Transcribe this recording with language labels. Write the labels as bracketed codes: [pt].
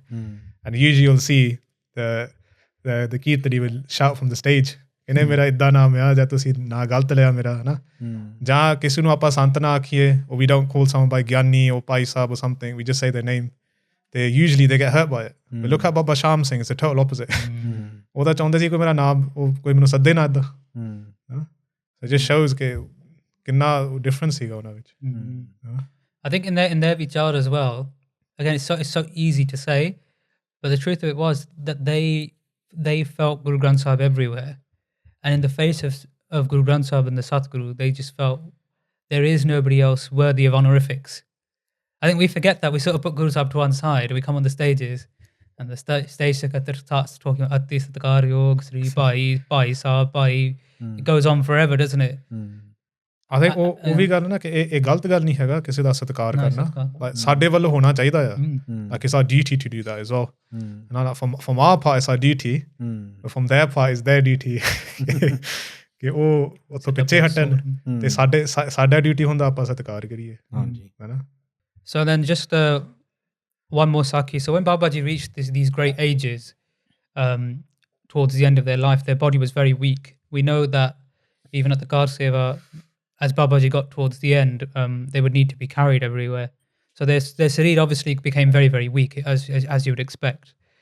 [en] And usually you'll see the Kirtani will shout from the stage, [pa] ਕਹਿੰਦੇ ਮੇਰਾ ਇੱਦਾਂ ਨਾਮ ਆ, ਜਾਂ ਤੁਸੀਂ ਨਾ ਗਲਤ ਲਿਆ ਮੇਰਾ, ਹੈ ਨਾ, ਜਾਂ ਕਿਸੇ ਨੂੰ ਆਪਾਂ ਸੰਤ ਨਾ ਆਖੀਏ, [en] or we don't call someone by Gyani or Bhai Sahib or something, we just say their name. Usually they get hurt by it. But look at Baba Shaam Singh, it's the total opposite. [pa] ਉਹ ਤਾਂ ਚਾਹੁੰਦੇ ਸੀ ਕੋਈ ਮੇਰਾ ਨਾਮ, ਕੋਈ ਮੈਨੂੰ ਸੱਦੇ ਨਾ ਇੱਦਾਂ. [en] It just shows [pa] ਕਿ ਕਿੰਨਾ difference ਸੀਗਾ ਉਹਨਾਂ ਵਿੱਚ. [en] I think in their vichar as well, again, it's so easy to say, but the truth of it was that they felt Guru Granth Sahib everywhere, and in the face of Guru Granth Sahib and the Satguru, they just felt there is nobody else worthy of honorifics. I think we forget that. We sort of put Guru Sahib to one side. We come on the stages, and the stage secretary starts talking about Ati Satkar Yog, Sri Bhai Sahib, Bhai. It goes on forever, doesn't it? I think [pa] ਉਹ ਵੀ ਗੱਲ ਨਾ ਕਿ ਇਹ ਗਲਤ ਗੱਲ ਨਹੀਂ ਹੈਗਾ ਕਿਸੇ ਦਾ ਸਤਿਕਾਰ ਕਰਨਾ, ਸਾਡੇ ਵੱਲੋਂ ਹੋਣਾ ਚਾਹੀਦਾ ਆ. [en] Like it's our duty to do that as well. From our part it's our duty, but from their part it's their duty. [pa] ਕਿ ਉਹ ਉੱਥੋਂ ਪਿੱਛੇ ਹਟਣ ਤੇ ਸਾਡਾ ਡਿਊਟੀ ਹੁੰਦਾ ਆਪਾਂ ਸਤਿਕਾਰ ਕਰੀਏ, ਹੈ ਨਾ. [en] So then just one more sakhi. So when Babaji reached these great ages, towards the end of their life, their body was very weak. We know that even at the Kar Seva, as Babaji got towards the end, they would need to be carried everywhere. So their sarir obviously became very, very weak, as you would expect.